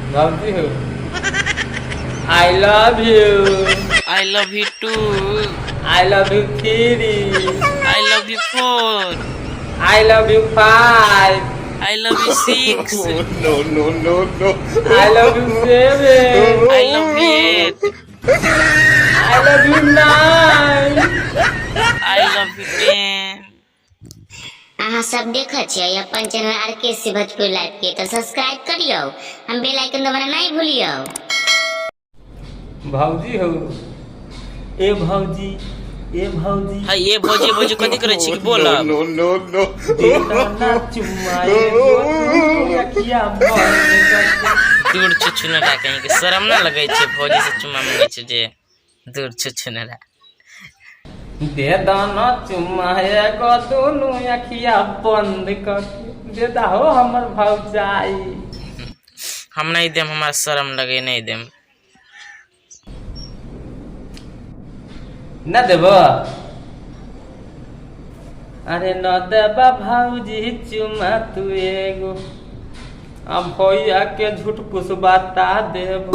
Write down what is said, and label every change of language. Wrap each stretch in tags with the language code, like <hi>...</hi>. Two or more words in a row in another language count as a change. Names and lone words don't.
<mai>भाभी हो</mai> <en>I love you. I love you too. I love you three. I love you 4. I love you five. I love you 6. No. I love you seven. I love you 8. I love you nine. I love you 10.</en> <mai>अहाँ सब देखै छियै अपन चैनल RKC भोजपुरी लाइव के, तो सब्सक्राइब करियो, हम</mai> <en>bell icon</en> <mai>दबाना नहीं भूलियो। भौजी हो ए भौजी ए भौजी। हाँ ये भोजी कथी करे छी बोल। No. देना चुम्माए अखिया बंद। दूर छुछुनरा कहीं के शर्म ना लगे छे भोजी से चुम्मा मांगे छे जे दूर छुछुनरा। दे दाना चुम्माए को दोनों अखिया बंद कर दे हो हमर भौजाई। हम नहीं देम, हमारा शर्म लगे नहीं देम। न देबो अरे न देबा भौजी चुम्मा तू एगो अब भैया के झूठ कुछ बता देबो।</mai>